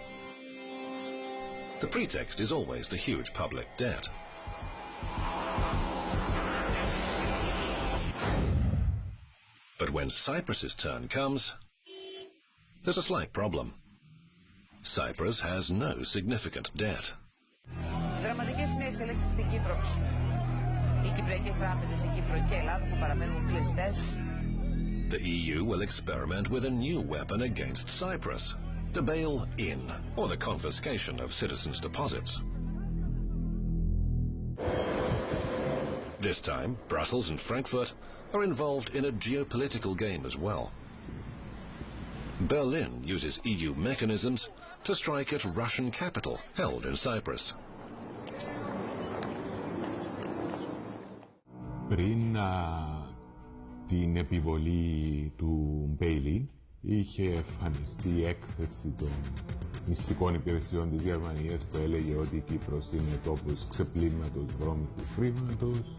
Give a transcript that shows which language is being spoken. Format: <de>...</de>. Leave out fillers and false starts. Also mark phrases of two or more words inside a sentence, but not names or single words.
<en>The pretext is always the huge public debt. But when Cyprus's turn comes, there's a slight problem. Cyprus has no significant debt.</en> <el>Δραματικές είναι εξελίξεις στην Κύπρο. Οι κυπριακές τράπεζες σε Κύπρο και Ελλάδα που παραμένουν κλειστές.</el> <en>The EU will experiment with a new weapon against Cyprus, the bail-in, or the confiscation of citizens' deposits. This time, Brussels and Frankfurt are involved in a geopolitical game as well. Berlin uses EU mechanisms to strike at Russian capital held in Cyprus.</en> <el>Πριν την επιβολή του Μπέιλιν, είχε εμφανιστεί η έκθεση των μυστικών υπηρεσιών της Γερμανίας που έλεγε ότι η Κύπρος είναι τόπος ξεπλήματος βρώμικου χρήματος.</el>